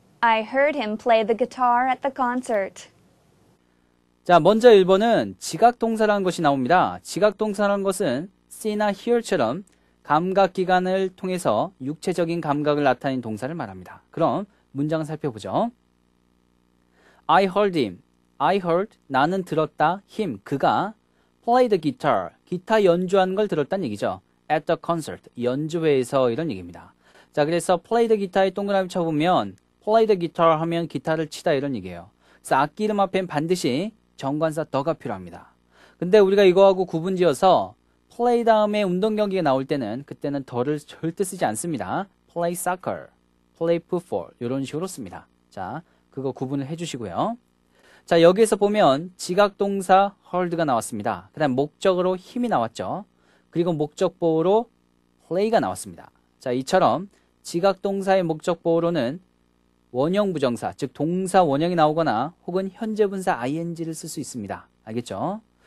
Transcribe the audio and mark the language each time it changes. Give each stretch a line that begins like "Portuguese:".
English: I heard him play the guitar at the concert.
Korean: 자, 먼저 1번은 지각동사라는 것이 나옵니다. 지각동사라는 것은 see나 hear처럼 감각기관을 통해서 육체적인 감각을 나타내는 동사를 말합니다. 그럼 문장을 살펴보죠.
English: I heard him. I heard,
Korean: 나는 들었다. him, 그가
English: play the guitar,
Korean: 기타 연주하는 걸 들었다는 얘기죠.
English: at the concert,
Korean: 연주회에서 이런 얘기입니다. 자, 그래서
English: play the guitar
Korean: 에 동그라미 쳐보면 play the guitar 하면 기타를 치다 이런 얘기예요. 그래서 악기 이름 앞엔 반드시 정관사 더가 필요합니다. 근데 우리가 이거하고 구분지어서 play 다음에 운동 경기가 나올 때는 그때는 더를 절대 쓰지 않습니다.
English: play soccer, play football
Korean: 이런 식으로 씁니다. 자, 그거 구분을 해주시고요. 자, 여기에서 보면 지각동사 heard가 나왔습니다. 그 다음 목적어로 힘이 나왔죠. 그리고 목적보호로 play가 나왔습니다. 자, 이처럼 지각동사의 목적보호로는 원형 부정사, 즉 동사 원형이 나오거나 혹은 현재분사 ing를 쓸 수 있습니다. 알겠죠?